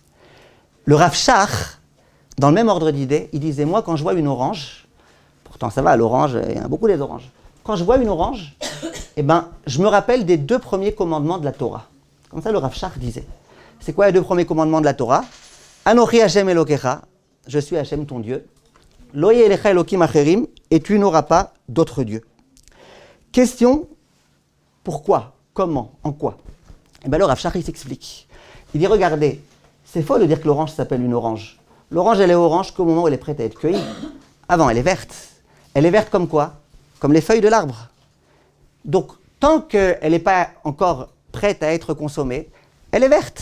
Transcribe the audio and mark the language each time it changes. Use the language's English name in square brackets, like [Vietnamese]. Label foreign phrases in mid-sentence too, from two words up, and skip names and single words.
[French] Le Rav Shach, dans le même ordre d'idée, il disait, moi, quand je vois une orange, pourtant ça va, l'orange, il y en a beaucoup des oranges. Quand je vois une orange, eh ben, je me rappelle des 2 premiers commandements de la Torah. Comme ça, le Rav Shach disait. C'est quoi les 2 premiers commandements de la Torah? [Hebrew] אנכי השם אלוקיך, [French] je suis Hashem ton Dieu. [Hebrew] לא יהיה לך אלוהים אחרים, [French] et tu n'auras pas d'autres dieux. Question, pourquoi? Comment? En quoi? Et bien le Rav Shach, il s'explique. Il dit, regardez, c'est faux de dire que l'orange s'appelle une orange. L'orange, elle est orange qu'au moment où elle est prête à être cueillie. Avant, elle est verte. Elle est verte comme quoi? Comme les feuilles de l'arbre. Donc, tant qu'elle n'est pas encore prête à être consommée, elle est verte.